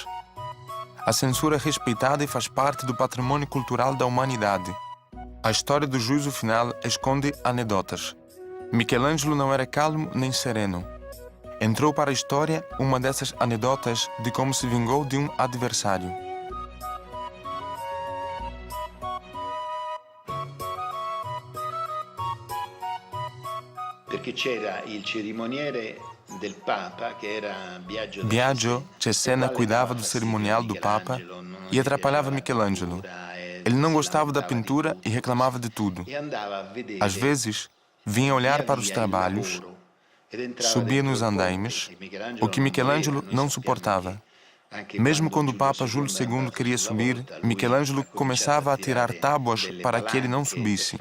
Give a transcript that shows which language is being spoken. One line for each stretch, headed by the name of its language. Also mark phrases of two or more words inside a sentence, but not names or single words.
Portuguese: A censura é respeitada e faz parte do patrimônio cultural da humanidade. A história do juízo final esconde anedotas. Michelangelo não era calmo nem sereno. Entrou para a história uma dessas anedotas de como se vingou de um adversário.
Italian: Perché c'era il cerimoniere del Papa, che era
Portuguese: Biagio Cesena cuidava do cerimonial do Papa e atrapalhava Michelangelo. Ele não gostava da pintura e reclamava de tudo. Às vezes, vinha olhar para os trabalhos, subia nos andaimes, o que Michelangelo não suportava. Mesmo quando o Papa Júlio II queria subir, Michelangelo começava a tirar tábuas para que ele não subisse.